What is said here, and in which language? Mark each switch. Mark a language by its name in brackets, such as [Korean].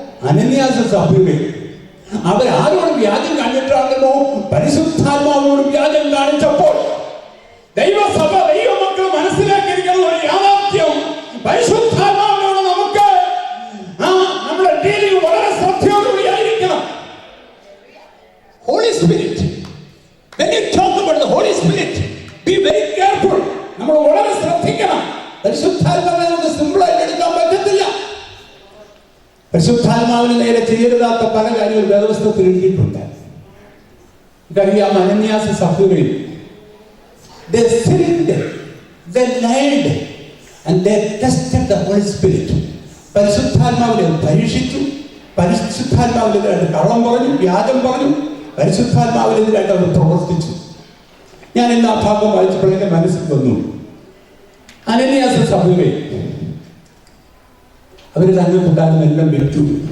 [Malayalam] അനന്യാസ് സഭയുടെ. അവരാരോട് വ്യാജം കാണിച്ചിട്ടാണെന്നോ? പരിശുദ്ധാത്മാവിനോട് വ്യാജം കാണിച്ചപ്പോൾ ദൈവസഭ, ദൈവമക്കൾ മനസ്സിലാക്കിയിരിക്കുന്ന ഒരു യാഥാർത്ഥ്യം, പരിശുദ്ധാത്മാവിനോട് നമുക്ക് നമ്മുടെ ഡീലിംഗ് വളരെ ശ്രദ്ധയോടുകൂടി ആയിരിക്കണം. [English] Holy Spirit, when you talk about the Holy Spirit, be very careful. [Malayalam] നമ്മൾ വളരെ ശ്രദ്ധിക്കണം. പരിശുദ്ധാത്മാവിനെ നമുക്ക് സിമ്പിൾ ആയിട്ട് എടുക്കാൻ പറ്റത്തില്ല. പരിശുദ്ധാത്മാവിന് നേരെ ചെയ്യരുതാത്ത പല കാര്യങ്ങൾ വേദപുസ്തകത്തിൽ എഴുതിയിട്ടുണ്ട്. നമുക്കറിയാം, അനന്യാസ് സഭയിൽ [English] they sinned, they lied, and they tested the Holy Spirit. [Malayalam] പരിശുദ്ധാത്മാവിനെ പരീക്ഷിച്ചു. പരിശുദ്ധാത്മാവിനെതിരായിട്ട് കള്ളം പറഞ്ഞു, വ്യാജം പറഞ്ഞു. പരിശുദ്ധാത്മാവിനെതിരായിട്ട് അവർ പ്രവർത്തിച്ചു. ഞാൻ ഇന്ന് ആ ഭാഗം വായിച്ചപ്പോൾ എന്റെ മനസ്സിൽ വന്നു, അനന്യാസ് സഭയിൽ അവർ തന്നെ കൂട്ടാനും എല്ലാം വിളിച്ചു.